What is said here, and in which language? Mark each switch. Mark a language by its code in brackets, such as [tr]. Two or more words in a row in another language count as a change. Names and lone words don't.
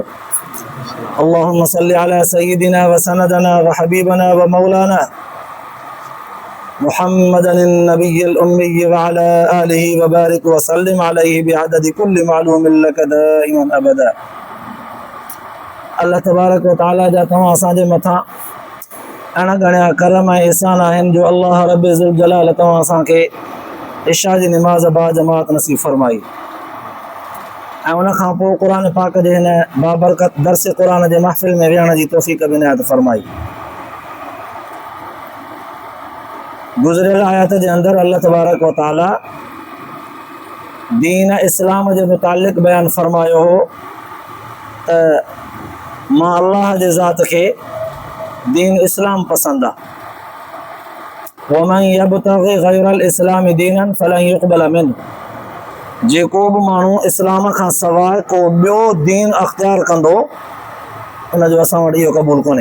[ar] اللهم صل على سيدنا وسندنا وحبيبنا ومولانا محمد النبي الأمي وعلى آله وبارك وسلم عليه بعدد كل معلوم لك دائما أبدا. الله تبارك وتعالى [sd] जा तव्हां असांजे मथां अण गणिया करम ऐं एहसान आहिनि जो अल्लाह [ar] رب ذو الجلال [sd] तव्हां असांखे इशा जी निमाज़ बा जमात नसीब फरमाई ऐं उन खां पोइ क़ुर पाक जे हिन बाबरकत दर्स क़ुर जे महफ़िल में विहण जी तौफ़ीक़ बि इनायत फरमाई। गुज़िरियल आयत जे अंदरि [ar] الله تبارك وتعالى [sd] दीन इस्लाम जे मुतालिक़ बयानु फरमायो हो त मां अल्लाह जे ज़ात खे दीन इस्लाम पसंदि आहे। [ar] ومن يبتغ غير الإسلام دينا فلن يقبل منه, [sd] जेको बि माण्हू इस्लाम खां सवाइ को ॿियो दीन अख़्तियार कंदो उनजो असां वटि इहो क़बूल कोन्हे।